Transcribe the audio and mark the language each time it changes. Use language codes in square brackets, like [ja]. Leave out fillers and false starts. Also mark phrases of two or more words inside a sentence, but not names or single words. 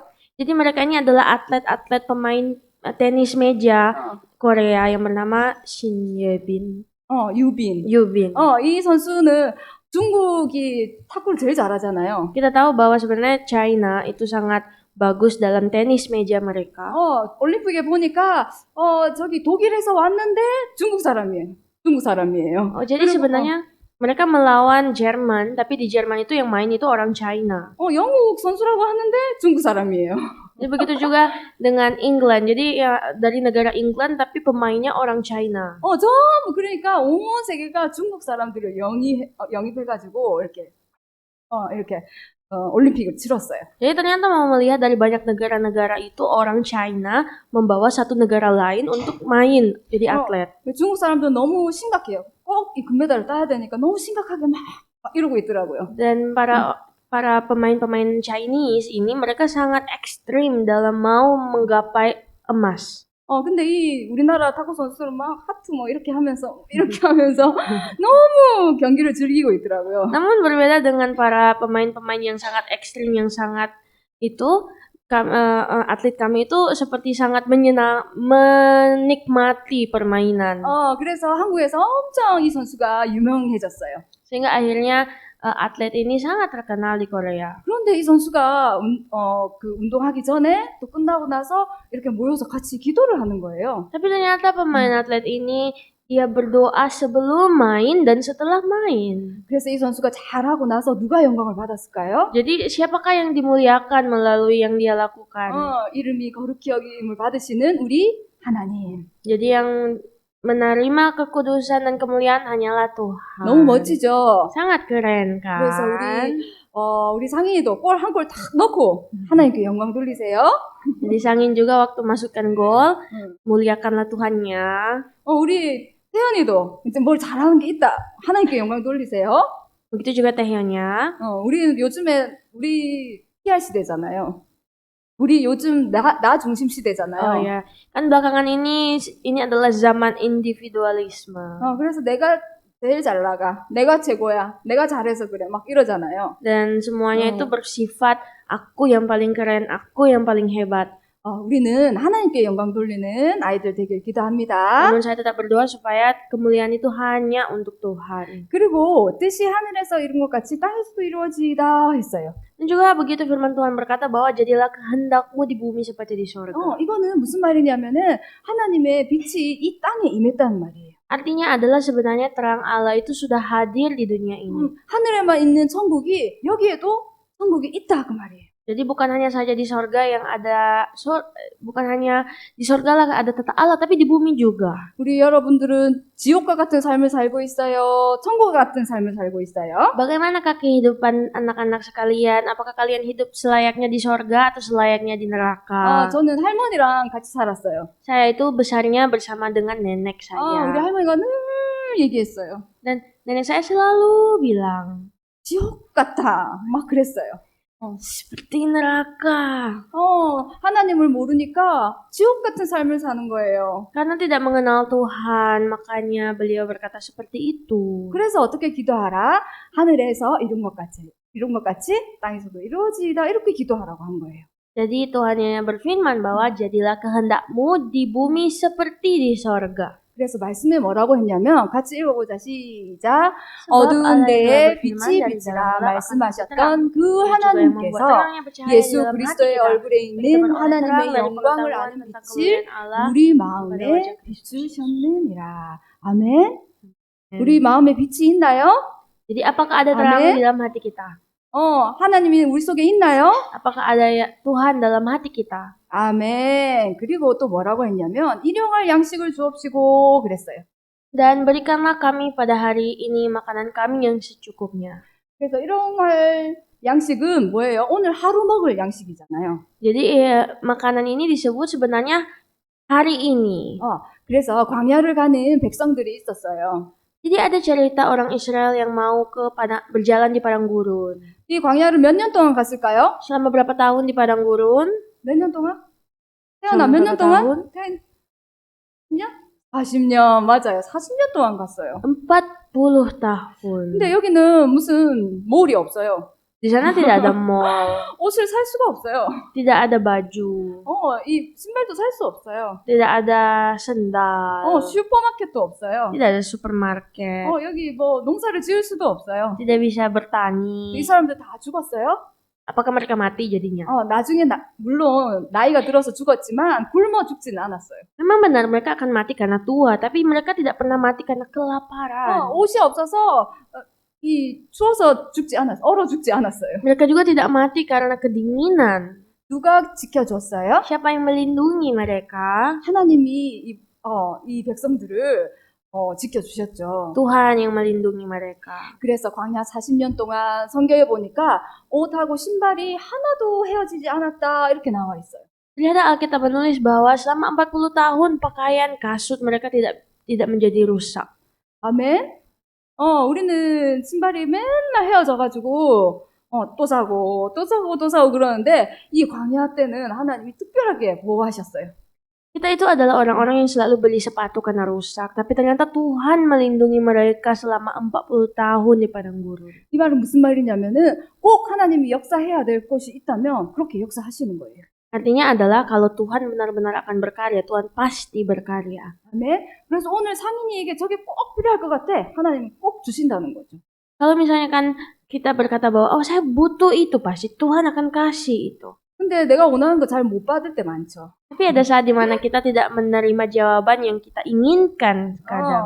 [id] Jadi mereka ini adalah atlet-atlet pemain tenis meja Korea yang bernama Shin Yebin. [ko] 유빈. [id] Yubin. [ko] 이 선수는 중국이 탁구를 제일 잘하잖아요. [id] Kita tahu bahwa sebenarnya China itu sangat bagus dalam tenis meja mereka. [ko] 올림픽에 보니까 저기 독일에서 왔는데 중국 사람이에요. 중국 사람이에요. [id] Jadi [ko] 그리고, [id] sebenarnya mereka melawan Jerman, tapi di Jerman itu yang main itu orang China. [ko] 영국 선수라고 하는데 중국 사람이에요. [id] Jadi begitu juga dengan England. Jadi ya dari negara England tapi pemainnya orang China. [ko] 전부 그러니까 온 세계가 중국 사람들을 영입해가지고 이렇게 올림픽을 치렀어요. [id] Jadi ternyata mau melihat dari banyak negara-negara itu orang China membawa satu negara lain untuk main jadi atlet. [ko] 중국 사람들은 너무 심각해요. 꼭 이 금메달을 따야 되니까 너무 심각하게 막 이러고 있더라고요. [id] Dan para pemain-pemain Chinese ini mereka sangat ekstrim dalam mau menggapai emas. [ko] 근데 이 우리나라 탁구 선수들은 막 하트 이렇게 하면서 너무 경기를 즐기고 있더라고요. [id] Namun berbeda dengan para pemain-pemain yang sangat ekstrim, yang sangat itu, atlet kami itu seperti sangat menikmati permainan. [ko] 그래서 한국에서 엄청 이 선수가 유명해졌어요. [id] Sehingga akhirnya atlet ini sangat terkenal di Korea. [ko] 그런데 이 선수가 운동하기 전에 또 끝나고 나서 이렇게 모여서 같이 기도를 하는 거예요. [id] Tapi ternyata pemain atlet ini dia berdoa sebelum main dan setelah main. [ko] 그래서 이 선수가 잘하고 나서 누가 영광을 받았을까요? [id] Jadi siapakah yang dimuliakan melalui yang dia lakukan? [ko] 이름이 거룩히 여김을 받으시는 우리 하나님. [id] Jadi yang menerima kekudusan dan kemuliaan hanyalah Tuhan. [ko] 너무 멋지죠? [id] Sangat keren kan? [ko] 그래서 우리 상인이도 골 한 골 탁 넣고 하나님께 영광 돌리세요. [id] Jadi Sangin juga waktu masukkan gol, muliakanlah Tuhannya. [ko] 우리 태연이도 이제 뭘 잘하는 게 있다. 하나님께 영광 돌리세요. [id] Begitu juga Taehyunnya. [ko] 우리는 요즘에 우리 PR 시대잖아요. 우리 요즘 나 중심 시대잖아요. [id] Oh ya, kan belakangan ini adalah zaman individualisme. [ko] 그래서 내가 제일 잘 나가, 내가 최고야, 내가 잘해서 그래, 막 이러잖아요. [id] Dan semuanya itu bersifat aku yang paling keren, aku yang paling hebat. [ko] 우리는 하나님께 영광 돌리는 아이들 되길 기도합니다. [id] Namun saya tetap berdoa supaya kemuliaan itu hanya untuk Tuhan. [ko] 그리고 뜻이 하늘에서 이룬 것 같이 땅에서도 이루어지다 했어요. [id] Dan juga begitu firman Tuhan berkata bahwa jadilah kehendakmu di bumi seperti di surga. [ko] 이거는 무슨 말이냐면은 하나님의 빛이 이 땅에 임했다는 말이에요. [id] Artinya adalah sebenarnya terang Allah itu sudah hadir di dunia ini. [ko] 하늘에만 있는 천국이 여기에도 천국이 있다 그 말이에요. [id] Jadi bukan hanya saja di sorga yang ada, bukan hanya di sorga lah ada tata Allah, tapi di bumi juga. [ko] 우리 여러분들은 지옥과 같은 삶을 살고 있어요? 천국 같은 삶을 살고 있어요? [id] Bagaimanakah kehidupan anak-anak sekalian? Apakah kalian hidup selayaknya di sorga atau selayaknya di neraka? [ko] 저는 할머니랑 같이 살았어요. [id] Saya itu besarnya bersama dengan nenek saya. [ko] 우리 할머니가 늘 얘기했어요. [id] Dan nenek saya selalu bilang, [ko] 지옥 같아. 막 그랬어요. [id] seperti neraka. [ko] 하나님을 모르니까 지옥 같은 삶을 사는 거예요. [id] Karena tidak mengenal Tuhan, makanya beliau berkata seperti itu. [ko] 그래서 어떻게 기도하라? 하늘에서 이룬 것 같이 땅에서도 이루어지다. 이렇게 기도하라고 한 거예요. [id] Jadi Tuhan berfirman bahwa jadilah kehendakmu di bumi seperti di sorga. [ko] 그래서 말씀에 뭐라고 했냐면 같이 읽어보자. 시작. 어두운 데에 빛이 비치라 말씀하셨던 그 하나님께서 예수 그리스도의 얼굴에 있는 하나님의 영광을 아는 빛을 우리 마음에 비추셨느니라. 아멘. 우리 마음에 빛이 있나요? [id] Jadi apakah ada terang di dalam hati kita? [ko] 하나님이 우리 속에 있나요? [id] Apakah ada Tuhan dalam hati kita? [ko] 아멘. 그리고 또 뭐라고 했냐면 일용할 양식을 주옵시고 그랬어요. [id] Dan berikanlah kami pada hari ini makanan kami yang secukupnya. [ko] 그래서 일용할 양식은 뭐예요? 오늘 하루 먹을 양식이잖아요. [id] Jadi makanan ini disebut sebenarnya hari ini. [ko] 그래서 광야를 가는 백성들이 있었어요. [id] Jadi ada cerita orang Israel yang mau berjalan di padang gurun. [ko] 이 광야를 몇 년 동안 갔을까요? [id] Selama berapa tahun di padang gurun? [ko] 몇 년 동안? 태어나 몇 년 동안? 40년 맞아요. 40년 동안 갔어요. [id] 40 tahun. [ko] 근데 여기는 무슨 몰이 없어요. [id] Di sana tidak ada mall, [ko] 옷을 살 수가 없어요. [id] tidak ada baju, [ko] 이 신발도 살 수 없어요. [id] tidak ada sendal, [ko] 슈퍼마켓도 없어요. [id] tidak ada supermarket, [ko] 여기 뭐 농사를 지을 수도 없어요. [id] tidak bisa 이 bertani. [ko] 사람들 다 죽었어요. [id] Apakah mereka mati jadinya? [ko] 나중에 물론 나이가 들어서 죽었지만 굶어 죽지는 않았어요. [id] Memang benar mereka akan mati karena tua, tapi mereka tidak pernah mati karena kelaparan. [ko] 옷이 없어서 추워서 얼어 죽지 않았어요. [id] Mereka juga tidak mati karena kedinginan. [ko] 누가 지켜줬어요? [id] Siapa yang melindungi mereka? [ko] 하나님이 이 백성들을 지켜주셨죠. [id] Tuhan yang melindungi mereka. [ko] 그래서 광야 40년 동안 성경에 보니까 옷하고 신발이 하나도 헤어지지 않았다 이렇게 나와 있어요. [id] Ternyata Alkitab menulis bahwa selama 40 tahun pakaian kasut mereka tidak menjadi rusak. [ko] 아멘. 우리는 신발이 맨날 헤어져가지고 또 사고 그러는데 이 광야 때는 하나님이 특별하게 보호하셨어요. [id] Kita itu adalah orang-orang yang selalu beli sepatu karena rusak, tapi ternyata Tuhan melindungi mereka selama 40 tahun di padang gurun. [ko] 이 말은 무슨 말이냐면은 꼭 하나님이 역사해야 될 것이 있다면 그렇게 역사하시는 거예요. [id] Artinya adalah kalau Tuhan benar-benar akan berkarya, Tuhan pasti berkarya. [ko] 아멘. 그래서 오늘 상인이에게 저게 꼭 필요할 것 같아. 하나님이 꼭 주신다는 거죠. [id] Kalau misalnya kan kita berkata bahwa saya butuh itu, pasti Tuhan akan kasih itu. [ko] 근데 내가 원하는 거 잘 못 받을 때 많죠. [id] Tapi ada saat dimana kita tidak menerima jawaban yang kita inginkan kadang.